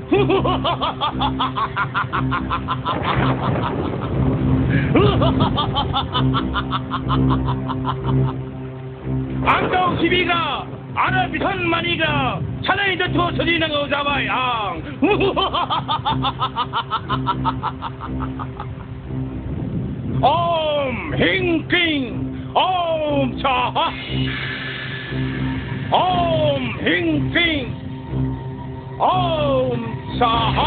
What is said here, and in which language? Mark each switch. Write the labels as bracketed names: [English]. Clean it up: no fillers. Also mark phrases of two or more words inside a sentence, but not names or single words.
[Bodo] आंखौ सिबिग्रा आरो बिथोन मानिग्रा सानै दोनथ' सोलिनांगौ जाबाय आं। [Sanskrit] ओम हिं क्लिं ओम स्वाहा। ओम हिं क्लिं ओम स्वाहा।